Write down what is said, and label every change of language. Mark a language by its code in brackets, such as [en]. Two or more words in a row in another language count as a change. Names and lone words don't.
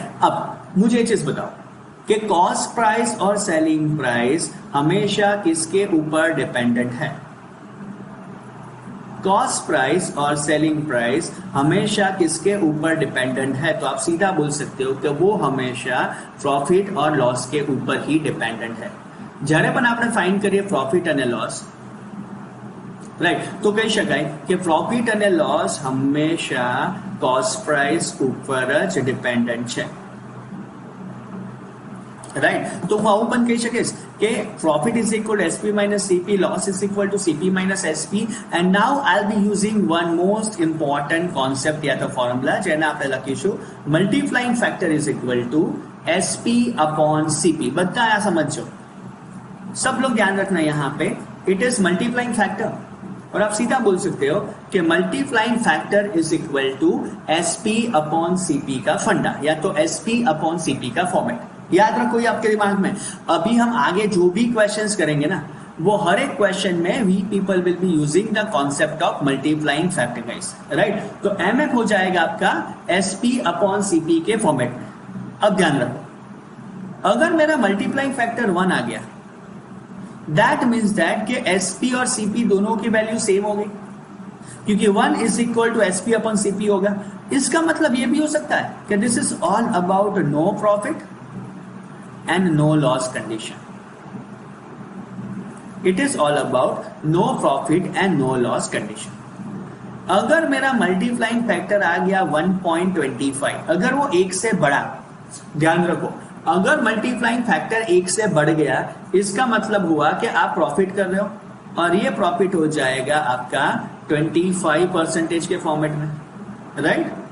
[hi] अब मुझे एक चीज बताओ कि [en] cost price [hi] और [en] selling price [hi] हमेशा किसके ऊपर डिपेंडेंट है। [en] cost price [hi] और [en] selling price [hi] हमेशा किसके ऊपर डिपेंडेंट है। तो आप सीधा बोल सकते हो कि वो हमेशा प्रॉफिट और लॉस के ऊपर ही डिपेंडेंट है। [gu] જ્યારે પણ આપણે ફાઇન્ડ કરીએ પ્રોફિટ અને લોસ, રાઈટ, તો કહી શકાય કે પ્રોફિટ અને લોસ હંમેશા [en] cost price [gu] ઉપર જ ડિપેન્ડન્ટ છે, રાઈટ। તો હું આવું પણ કહી શકીશ કે [en] profit is equal to SP minus CP, loss is equal to CP minus SP, and now I'll be using one most important concept [hi] या तो [en] formula [gu] જેને આપણે લખીશું [en] multiplying factor is equal to SP upon CP। [gu] બધા આ સમજો, [hi] सब लोग ध्यान रखना यहाँ पे, [en] it is multiplying factor, [hi] और आप सीधा बोल सकते हो कि [en] multiplying factor is equal to SP upon CP [hi] का फंडा, या तो [en] SP upon CP [hi] का फॉर्मेट। याद रखो ये आपके दिमाग में। अभी हम आगे जो भी क्वेश्चंस करेंगे ना, वो हर एक क्वेश्चन में [en] we people will be using the concept of multiplying factor guys, [hi] राइट। तो MF हो जाएगा आपका [en] SP upon CP [hi] के फॉर्मेट में। अब ध्यान रखो, अगर मेरा [en] multiplying factor [hi] 1 आ गया, [en] that means that [hi] कि SP और CP दोनों की वैल्यू सेम हो गई, क्योंकि [en] 1 is equal to SP upon CP [hi] होगा। इसका मतलब ये भी हो सकता है कि [en] this is all about no profit and no loss condition. It is all about no profit and no loss condition. [hi] अगर मेरा [en] multiplying factor [hi] आ गया 1.25, अगर वो 1 से बढ़ा, ध्यान रखो, अगर [en] multiplying factor [hi] 1 से बढ़ गया, इसका मतलब हुआ कि आप प्रॉफिट कर रहे हो, और ये प्रॉफिट हो जाएगा आपका 25% के फॉर्मेट में, राइट।